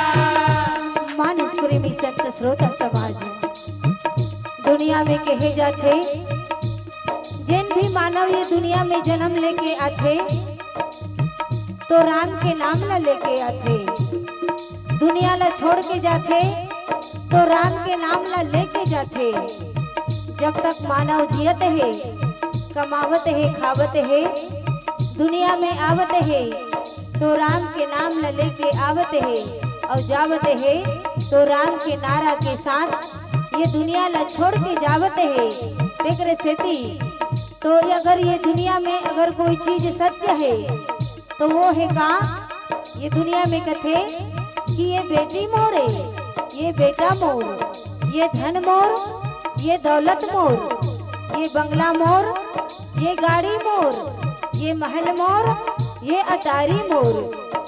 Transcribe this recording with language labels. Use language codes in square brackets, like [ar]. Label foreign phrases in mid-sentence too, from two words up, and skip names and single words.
[hne] मानस प्रेमी संत श्रोता समाज दुनिया में कहे जाते, जिन भी मानव ये दुनिया में जन्म लेके आते तो राम के नाम ला लेके आते, दुनिया ला छोड़ के जाते तो राम के नाम ला लेके जाते। जब तक मानव जियत है, कमावत है, खावत है, दुनिया में आवत है तो राम के नाम ला लेके आवत है और जावत है तो राम के नारा के साथ ये दुनिया ला छोड़ के जावत है। देख रहे सेती तो अगर ये दुनिया में अगर कोई चीज सत्य है तो वो है का, ये दुनिया में कथे कि ये बेटी मोर है, ये बेटा मोर, ये धन मोर, ये दौलत मोर, ये बंगला मोर, ये गाड़ी मोर, ये महल मोर, ये अटारी मोर।